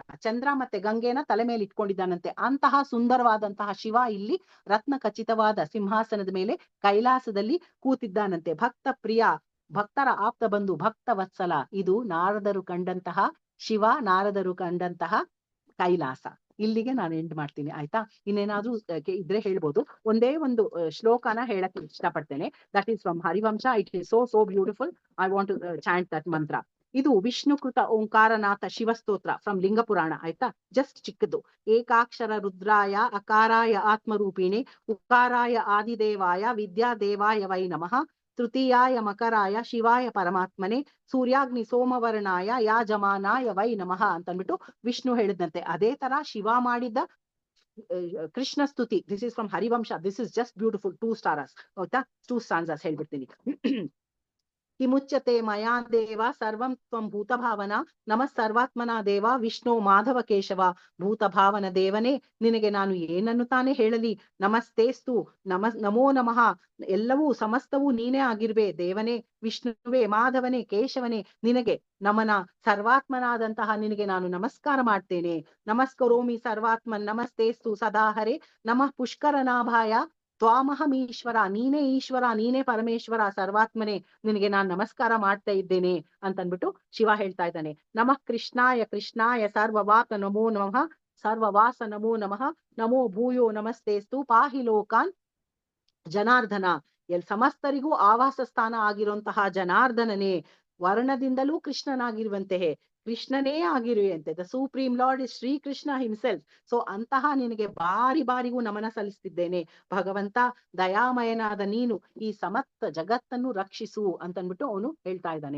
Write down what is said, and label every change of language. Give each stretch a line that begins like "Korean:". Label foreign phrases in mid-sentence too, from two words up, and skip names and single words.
Kannada: ಚಂದ್ರ ಮತ್ತೆ ಗಂಗೆನ ತಲೆ ಮೇಲೆ ಇಟ್ಕೊಂಡಿದ್ದಾನಂತೆ. ಅಂತಹ ಸುಂದರವಾದಂತಹ ಶಿವ ಇಲ್ಲಿ ರತ್ನ ಖಚಿತವಾದ ಸಿಂಹಾಸನದ ಮೇಲೆ ಕೈಲಾಸದಲ್ಲಿ ಕೂತಿದ್ದಾನಂತೆ. ಭಕ್ತ ಪ್ರಿಯ, ಭಕ್ತರ ಆಪ್ತ ಬಂಧು, ಭಕ್ತ ವತ್ಸಲ. ಇದು ನಾರದರು ಕಂಡಂತಹ ಶಿವ, ನಾರದರು ಕಂಡಂತಹ ಕೈಲಾಸ. ಇಲ್ಲಿಗೆ ನಾನು ಎಂಡ್ ಮಾಡ್ತೀನಿ, ಆಯ್ತಾ. ಇನ್ನೇನಾದ್ರೂ ಇದ್ರೆ ಹೇಳ್ಬೋದು. ಒಂದೇ ಒಂದು ಶ್ಲೋಕನ ಹೇಳಕ್ಕೆ ಇಷ್ಟಪಡ್ತೇನೆ.
English: That is from Harivamsha. It is so beautiful. I want to chant that mantra.
Kannada: ಇದು ವಿಷ್ಣುಕೃತ ಓಂಕಾರನಾಥ ಶಿವಸ್ತೋತ್ರ ಫ್ರಮ್ ಲಿಂಗ ಪುರಾಣ, ಆಯ್ತಾ. ಜಸ್ಟ್ ಚಿಕ್ಕದು.
Sanskrit: ಏಕಾಕ್ಷರ ರುದ್ರಾಯ ಅಕಾರಾಯ ಆತ್ಮರೂಪಿಣೆ ಉಕಾರಾಯ ಆದಿದೇವಾಯ ವಿದ್ಯಾದೇವಾಯ ವೈ ನಮಃ ತೃತೀಯಾಯ ಮಕರಾಯ ಶಿವಾಯ ಪರಮಾತ್ಮನೆ ಸೂರ್ಯಾಗ್ನಿ ಸೋಮವರ್ಣಾಯ ಯಾಜಮಾನಾಯ ವೈ ನಮಃ
Kannada: ಅಂತಂದ್ಬಿಟ್ಟು ವಿಷ್ಣು ಹೇಳಿದಂತೆ. ಅದೇ ತರ ಶಿವ ಮಾಡಿದ್ದ ಕೃಷ್ಣ ಸ್ತುತಿ.
English: This is from Harivamsha. This is just beautiful. 2 stars, ಆಯ್ತಾ.
Kannada: 2 ಸ್ಟಾನ್ಸಸ್ ಹೇಳ್ಬಿಡ್ತೀನಿ.
Sanskrit: ಕಿಮುಚ್ಯತೆ ಮಯಾ ದೇವ ಸರ್ವಂ ತ್ವಂ ಭೂತಭಾವನ ನಮಃ ಸರ್ವಾತ್ಮನ ದೇವ ವಿಷ್ಣು ಮಾಧವ ಕೇಶವ
Kannada: ಭೂತಭಾವನ ದೇವನೇ, ನಿನಗೆ ನಾನು ಏನನ್ನು ತಾನೇ ಹೇಳಲಿ.
Sanskrit: ನಮಸ್ತೇಸ್ತು ನಮೋ ನಮಃ,
Kannada: ಎಲ್ಲವೂ ಸಮಸ್ತವೂ ನೀನೇ ಆಗಿರುವೆ ದೇವನೇ, ವಿಷ್ಣುವೇ, ಮಾಧವನೇ, ಕೇಶವನೇ, ನಿನಗೆ ನಮನ. ಸರ್ವಾತ್ಮನಾದಂತಹ ನಿನಗೆ ನಾನು ನಮಸ್ಕಾರ ಮಾಡ್ತೇನೆ.
Sanskrit: ನಮಸ್ಕರೋಮಿ ಸರ್ವಾತ್ಮನ್ ನಮಸ್ತೇಸ್ತು ಸದಾಹರೆ ನಮಃ ಪುಷ್ಕರನಾಭಾಯ ತ್ವಾಮಹಮೀಶ್ವರ,
Kannada: ನೀನೇ ಈಶ್ವರ, ನೀನೇ ಪರಮೇಶ್ವರ, ಸರ್ವಾತ್ಮನೇ, ನಿನಗೆ ನಾನು ನಮಸ್ಕಾರ ಮಾಡ್ತಾ ಇದ್ದೇನೆ ಅಂತನ್ಬಿಟ್ಟು ಶಿವ ಹೇಳ್ತಾ ಇದ್ದಾನೆ.
Sanskrit: ನಮಃ ಕೃಷ್ಣಾಯ ಕೃಷ್ಣಾಯ ಸರ್ವವಾಕ ನಮೋ ನಮಃ, ಸರ್ವವಾಸ ನಮೋ ನಮಃ, ನಮೋ ಭೂಯೋ ನಮಸ್ತೇಸ್ತು ಪಾಹಿ ಲೋಕಾನ್ ಜನಾರ್ದನ.
Kannada: ಸಮಸ್ತರಿಗೂ ಆವಾಸ ಸ್ಥಾನ ಆಗಿರುವಂತಹ ಜನಾರ್ದನನೇ, ವರ್ಣದಿಂದಲೂ ಕೃಷ್ಣನಾಗಿರುವಂತೆಯೇ ಕೃಷ್ಣನೇ ಆಗಿರುವಂತೆ.
English: The supreme Lord is Shri Krishna himself.
Kannada: ಸೊ ಅಂತಹ ನಿನಗೆ ಬಾರಿಗೂ ನಮನ ಸಲ್ಲಿಸ್ತಿದ್ದೇನೆ ಭಗವಂತ, ದಯಾಮಯನಾದ ನೀನು ಈ ಸಮಸ್ತ ಜಗತ್ತನ್ನು ರಕ್ಷಿಸು ಅಂತನ್ಬಿಟ್ಟು ಅವನು ಹೇಳ್ತಾ ಇದ್ದಾನೆ.